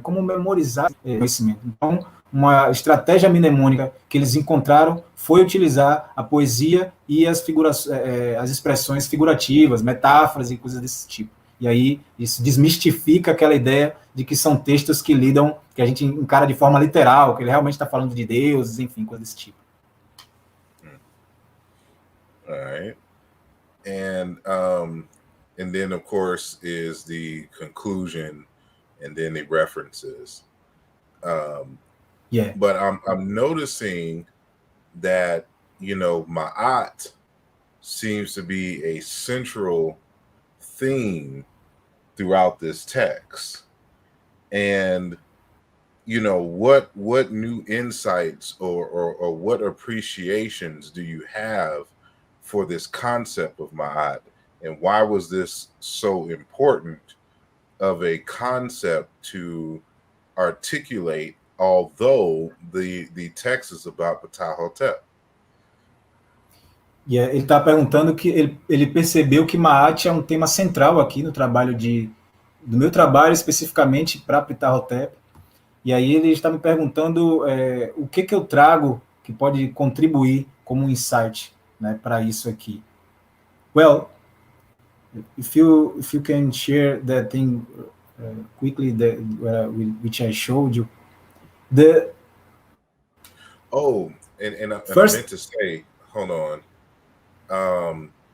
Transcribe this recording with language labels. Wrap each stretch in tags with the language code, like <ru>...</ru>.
<pt>Como memorizar esse conhecimento. Então, uma estratégia mnemônica que eles encontraram foi utilizar a poesia e as expressões figurativas, metáforas e coisas desse tipo. E aí isso desmistifica aquela ideia de que são textos que lidam, que a gente encara de forma literal, que ele realmente está falando de deuses, enfim, coisas desse tipo.</pt> <en>All right. And then of course is the conclusion and then the references. Yeah. But I'm noticing that, you know, Ma'at seems to be a central theme throughout this text. And, you know, what new insights or what appreciations do you have for this concept of Ma'at? And why was this so important of a concept to articulate, although the text is about Ptah-Hotep?</en> <pt>Yeah, ele está perguntando que ele percebeu que Ma'at é um tema central aqui no trabalho do meu trabalho, especificamente para Ptah-Hotep. E aí ele está me perguntando o que eu trago que pode contribuir como um insight, né, para isso aqui.</pt> <en>Well, if you can share that thing quickly, which I showed you. And I meant to say, hold on.</en>